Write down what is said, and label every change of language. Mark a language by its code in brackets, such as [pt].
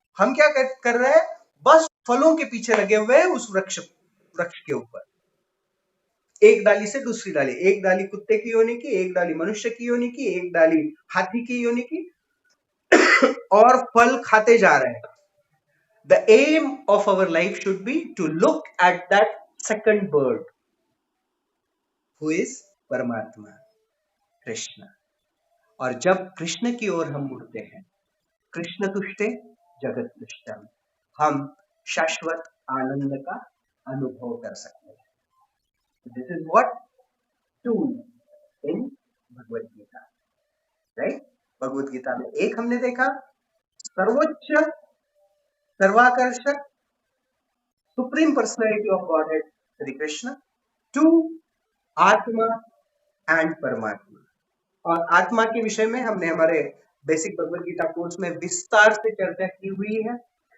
[hi] हम क्या कर रहे हैं? बस फलों के पीछे लगे हुए हैं उस वृक्ष के ऊपर. एक डाली से दूसरी डाली, एक डाली कुत्ते की योनि की, एक डाली मनुष्य की योनि की, एक डाली हाथी की योनि की, और फल खाते जा रहे हैं. [en] The aim of our life should be to look at that second bird, who is परमात्मा, कृष्ण. [hi] और जब कृष्ण की ओर हम मुड़ते हैं, [sa] कृष्ण तुष्टे जगत तुष्टम, [hi] हम शाश्वत आनंद का अनुभव कर सकते हैं. [en] This is what to in Bhagavad Gita. Right? [hi] Bhagavad Gita में एक हमने देखा सर्वोच्च, सर्वाकर्षक, [en] supreme personality of godhead [hi] Shri Krishna. [en] Two आत्मा and परमात्मा. [hi] और आत्मा के विषय में हमने हमारे बेसिक भगवद गीता कोर्स में विस्तार से चर्चा की हुई है.